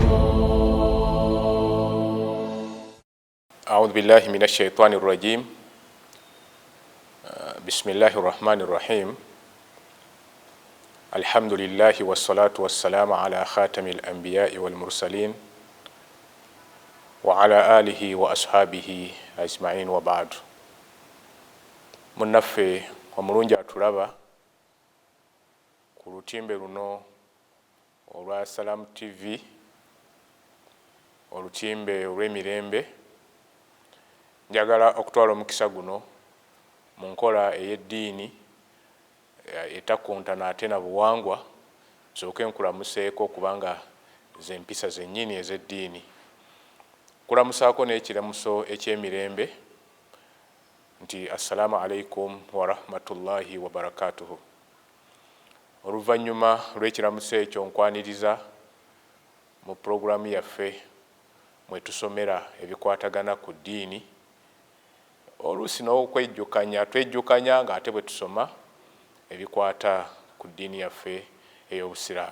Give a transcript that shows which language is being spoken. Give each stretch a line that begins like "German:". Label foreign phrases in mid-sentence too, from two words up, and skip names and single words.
Arabic: أعوذ بالله من الشيطان الرجيم. بسم الله الرحمن الرحيم. الحمد لله والصلاة والسلام على خاتم الأنبياء والمرسلين وعلى آله وأصحابه أجمعين وبعد.
Ganda: Munaffe omulungi atulaba ku lutimbe luno olwa Salam TV, olutimbe olw'emirembe. Njagala okutwala omukisa guno mu nkola ey'eddiini etakontana ate na buwangwa, nsooke nkulamuseeko kubanga ze mpisa zennyini ez'eddiini. Nkulamusaako n'ekiramuso eky'emirembe nti
Arabic: السلام عليكم ورحمة الله وبركاته.
Ganda: Oluvannyuma lw'ekiramuso ekyo nkwaniriza mu pulogulaamu yaffe mwe tusomera ebikwatagana ku ddiini. Oluusi twejjukanya ng'ate bwe tusoma ebikwata ku ddiini yaffe ey'Obusiraamu.